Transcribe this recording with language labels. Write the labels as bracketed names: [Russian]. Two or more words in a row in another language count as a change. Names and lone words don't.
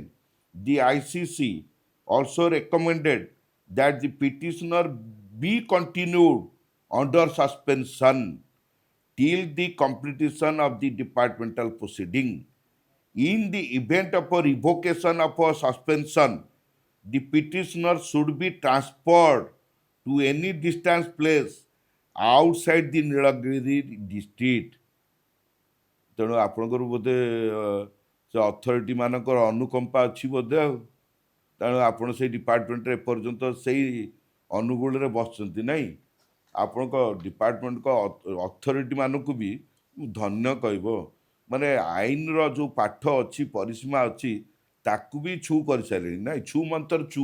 [English] The ICC also recommended that the petitioner be continued under suspension till the completion of the departmental proceeding. In the event of a revocation of a suspension, the petitioner should be transferred to any distant place outside the Nilagiri district। [Odia] ତେଣୁ ଆପଣଙ୍କର ବୋଧେ ସେ ଅଥରିଟି ମାନଙ୍କର ଅନୁକମ୍ପା ଅଛି ବୋଧେ ଆଉ, ତେଣୁ ଆପଣ ସେଇ ଡିପାର୍ଟମେଣ୍ଟରେ ଏପର୍ଯ୍ୟନ୍ତ ସେଇ ଅନୁଗୁଳରେ ବସିଛନ୍ତି ନାହିଁ। ଆପଣଙ୍କ ଡିପାର୍ଟମେଣ୍ଟଙ୍କ ଅଥରିଟି ମାନଙ୍କୁ ବି ଧନ୍ୟ କହିବ, ମାନେ ଆଇନର ଯେଉଁ ପାଠ ଅଛି, ପରିସୀମା ଅଛି, ତାକୁ ବି ଛୁ କରିସାରିଲେଣି ନାଇଁ, ଛୁ ମନ୍ତର ଚୁ।